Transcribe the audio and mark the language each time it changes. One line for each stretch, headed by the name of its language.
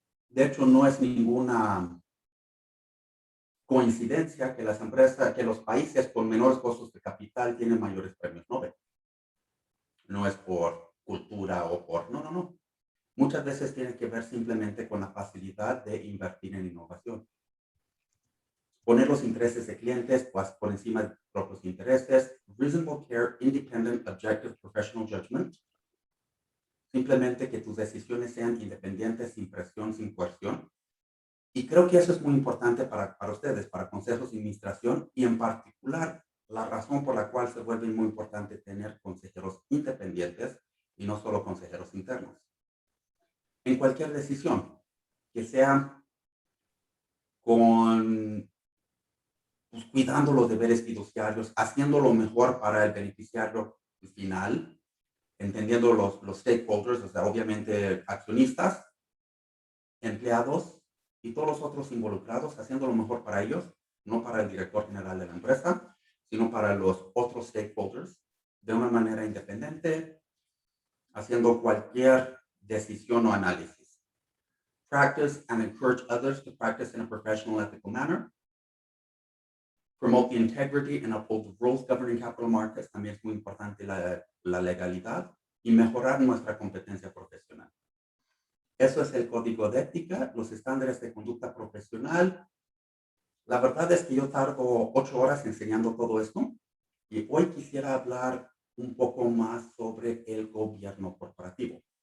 Spanish: De hecho, no es ninguna coincidencia que las empresas, que los países con menores costos de capital tienen mayores premios Nobel. No es por cultura o por... No. Muchas veces tiene que ver simplemente con la facilidad de invertir en innovación. Poner los intereses de clientes pues, por encima de propios intereses.
English: Reasonable care, independent, objective, professional judgment.
Spanish: Simplemente que tus decisiones sean independientes, sin presión, sin coerción. Y creo que eso es muy importante para ustedes, para consejos de administración, y en particular la razón por la cual se vuelve muy importante tener consejeros independientes y no solo consejeros internos. En cualquier decisión, que sea con pues, cuidando los deberes fiduciarios, haciendo lo mejor para el beneficiario final, entendiendo los stakeholders, o sea, obviamente accionistas, empleados y todos los otros involucrados, haciendo lo mejor para ellos, no para el director general de la empresa, sino para los otros stakeholders, de una manera independiente, haciendo cualquier decisión o análisis.
English: Practice and encourage others to practice in a professional, ethical manner. Promote the integrity and uphold the rules governing capital markets.
Spanish: También es muy importante la legalidad, y mejorar nuestra competencia profesional. Eso es el código de ética, los estándares de conducta profesional. La verdad es que yo tardo 8 horas enseñando todo esto, y hoy quisiera hablar un poco más sobre el gobierno corporativo.